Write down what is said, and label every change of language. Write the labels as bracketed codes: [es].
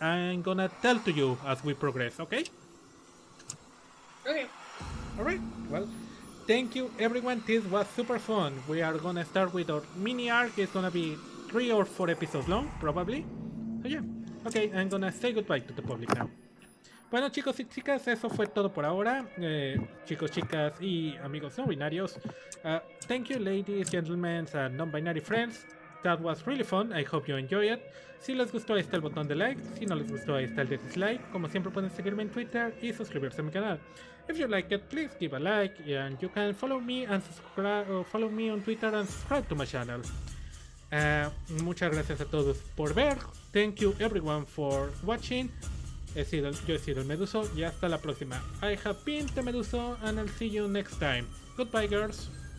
[en] I'm gonna tell to you as we progress. Okay. Okay. All right. Well, thank you everyone. This was super fun. We are gonna start with our mini arc. It's gonna be 3 or 4 episodes long, probably. So yeah. Okay, I'm gonna say goodbye to the public now. [es] Bueno, chicos y chicas, eso fue todo por ahora. Chicos, chicas y amigos no binarios. [en] Thank you, ladies, gentlemen, and non-binary friends. That was really fun. I hope you enjoy it. [es] Si les gustó, ahí está el botón de like. Si no les gustó, ahí está el de dislike. Como siempre, pueden seguirme en Twitter y suscribirse a mi canal. [en] If you like it, please give a like, and you can follow me and follow me on Twitter and subscribe to my channel. [es] Muchas gracias a todos por ver. [en] Thank you everyone for watching. [es] Yo he sido el Meduso y hasta la próxima. [en] I have been the Meduso and I'll see you next time. Goodbye, girls.